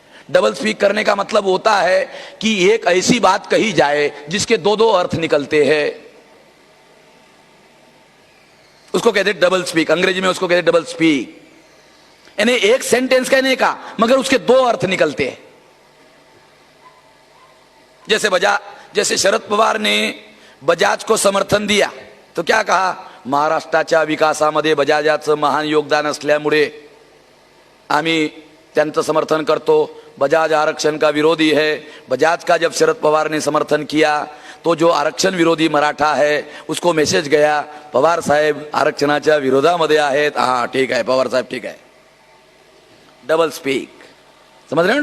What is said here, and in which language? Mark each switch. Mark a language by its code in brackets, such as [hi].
[hi] Double speak करने का मतलब होता है कि एक ऐसी बात कही जाए जिसके दो दो अर्थ निकलते हैं, उसको कहते डबल स्पीक। अंग्रेजी में उसको कहते डबल स्पीक, यानी एक सेंटेंस कहने का मगर उसके दो अर्थ निकलते हैं। जैसे शरद पवार ने बजाज को समर्थन दिया तो क्या कहा, [mr] महाराष्ट्राच्या विकासामध्ये बजाजाचं महान योगदान असल्यामुळे आम्ही त्यांचं समर्थन करतो। [hi] बजाज आरक्षण का विरोधी है। बजाज का जब शरद पवार ने समर्थन किया तो जो आरक्षण विरोधी मराठा है उसको मेसेज गया, [mr] पवार साहेब आरक्षणाच्या विरोधामध्ये आहेत। [hi] हाँ ठीक है पवार साहेब, ठीक है। डबल स्पीक, समझ रहे हो?